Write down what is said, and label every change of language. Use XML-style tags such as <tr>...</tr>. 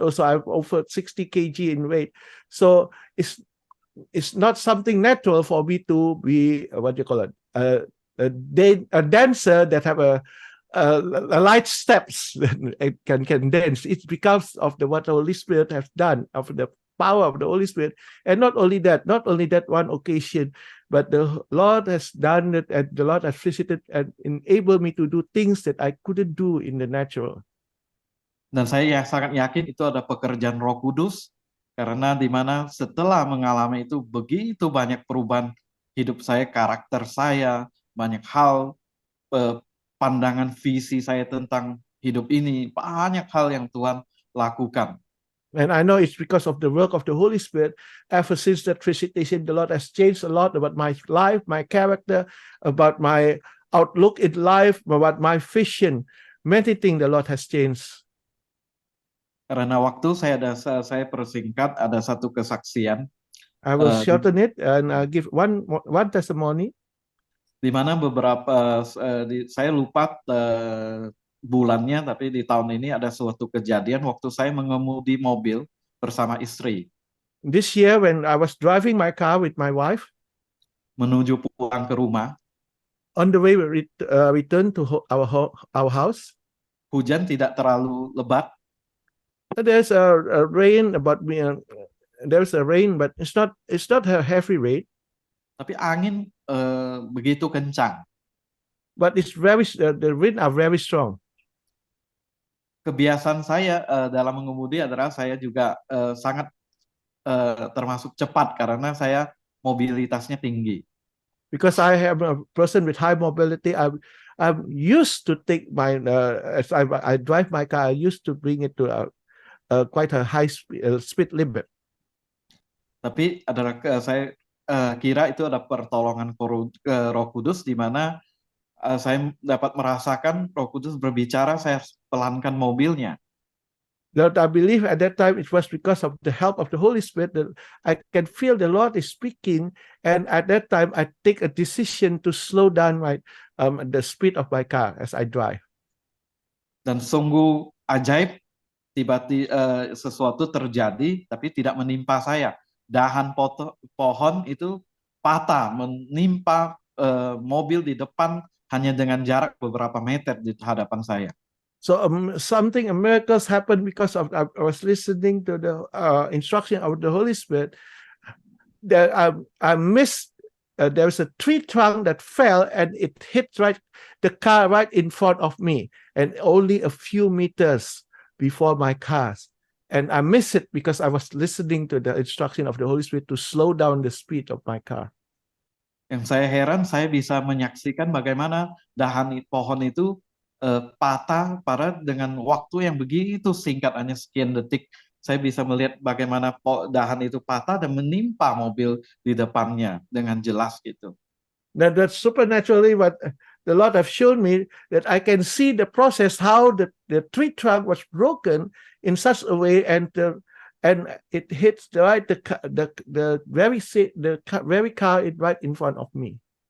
<en>Also, I'm over 60 kg in weight. So it's not something natural for me to be, what do you call it, a dancer that have a light steps can dance. It's because of what the Holy Spirit has done, of the power of the Holy Spirit. And not only that one occasion, but the Lord has done it, and the Lord has visited and enabled me to do things that I couldn't do in the natural.</en> <id>Dan saya sangat yakin itu ada pekerjaan Roh Kudus, karena di mana setelah mengalami itu begitu banyak perubahan hidup saya, karakter saya, banyak hal, pandangan visi saya tentang hidup ini, banyak hal yang Tuhan lakukan.</id> <en>And I know it's because of the work of the Holy Spirit. Ever since that visitation, the Lord has changed a lot about my life, my character, about my outlook in life, about my vision. Many things the Lord has changed.</en> <id>Karena waktu saya persingkat, ada satu kesaksian</id> <en>I will</en> <id>di</id> <en>shorten it and give one testimony.</en> <id>di mana beberapa saya lupa bulannya, tapi di tahun ini ada suatu kejadian waktu saya mengemudi mobil bersama istri</id> <en>This year, when I was driving my car with my wife,</en> <id>menuju pulang ke rumah,</id> <en>on the way we return to our house,</en> <id>hujan tidak terlalu lebat,</id> <en>there's a rain about me. There's a rain, but it's not a heavy rain,</en> <id>tapi angin begitu kencang.</id> <en>but it's the wind are very strong.</en> <id>Kebiasaan saya dalam mengemudi adalah saya juga sangat termasuk cepat karena saya mobilitasnya tinggi.</id> <en>Because I am a person with high mobility, I'm used to take my as I drive my car, I used to bring it to quite a high speed limit.</en> <id>Tapi adalah saya kira itu ada pertolongan Roh Kudus, di mana saya dapat merasakan Roh Kudus berbicara, saya pelankan mobilnya.</id> <en>That I believe at that time it was because of the help of the Holy Spirit that I can feel the Lord is speaking, and at that time I take a decision to slow down the speed of my car as I drive.</en> <id>Dan sungguh ajaib, tiba-tiba sesuatu terjadi tapi tidak menimpa saya. Dahan pohon itu patah menimpa mobil di depan hanya dengan jarak beberapa meter di hadapan saya.</id> <en>So a miracles happened because of I was listening to the instruction of the Holy Spirit. That I missed. There was a tree trunk that fell and it hit the car right in front of me, and only a few meters before my cars. And I missed it because I was listening to the instruction of the Holy Spirit to slow down the speed of my car.</en> <id>Yang saya heran, saya bisa menyaksikan bagaimana dahan pohon itu patah dengan waktu yang begitu singkat, hanya sekian detik. Saya bisa melihat bagaimana dahan itu patah dan menimpa mobil di depannya dengan jelas gitu.</id> <en>That's supernaturally what the Lord have shown me, that I can see the process how the tree trunk was broken in such a way, and it hits the very car right in front of me.</en>